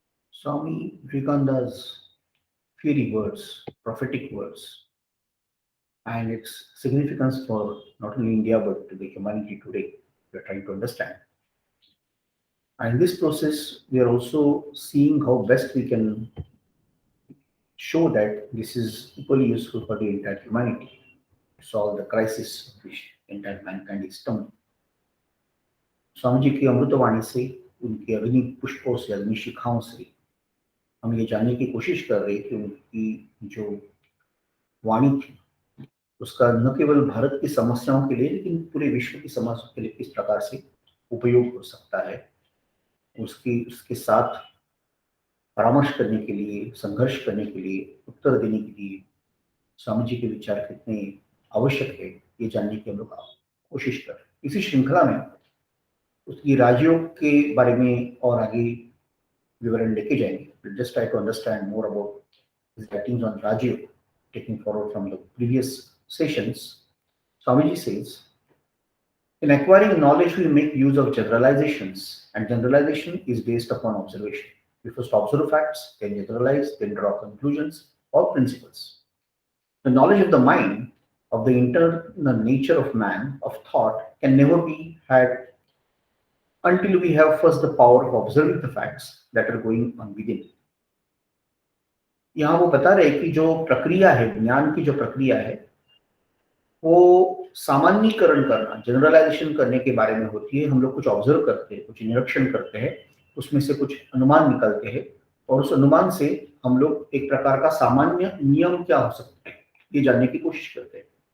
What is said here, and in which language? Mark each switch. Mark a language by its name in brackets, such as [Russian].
[English] Swami Vivekananda's fiery words, prophetic words, and its significance for not only India but to the humanity today, we are trying to understand. And in this process, we are also seeing how best we can show that this is equally useful for the entire humanity to solve the crisis which entire mankind is stumbling. [Hindi] Swami ji की अमृतवाणी से उनके अग्नि पुष्पों से अग्नि शिखाओं से हम ये जानने की कोशिश कर रहे हैं कि उनकी जो वाणी थी उसका न केवल भारत की समस्याओं के लिए लेकिन पूरे विश्व की समस्याओं के लिए किस प्रकार से उपयोग हो सकता है उसकी उसके साथ परामर्श करने के लिए संघर्ष करने के लिए उत्तर देने के लिए स्वामी जी के विचार कितने आवश्यक है ये जानने की हम लोग कोशिश कर रहे हैं। इसी श्रृंखला में उसकी राजयोग के बारे में और आगे विवरण लेके जाएंगे। [English] Just try to understand more about his writings on Rajayoga taking forward from the previous sessions. Swamiji says, in acquiring knowledge, we make use of generalizations, and generalization is based upon observation. We first observe facts, then generalize, then draw conclusions or principles. The knowledge of the mind, of the internal nature of man, of thought, can never be had until we have first the power of observing the facts that are going on within. [Hindi] यहाँ वो बता रहे कि जो प्रक्रिया है, ज्ञान की जो प्रक्रिया है, वो सामान्यीकरण करना, जनरलाइजेशन करने के बारे में होती है। हम लोग कुछ ऑब्जर्व करते हैं, कुछ निरीक्षण करते हैं, उसमें से कुछ अनुमान निकालते हैं और उस अनुमान से हम लोग एक प्रकार का सामान्य नियम क्या हो सकता है ये जानने की कोशिश करते हैं।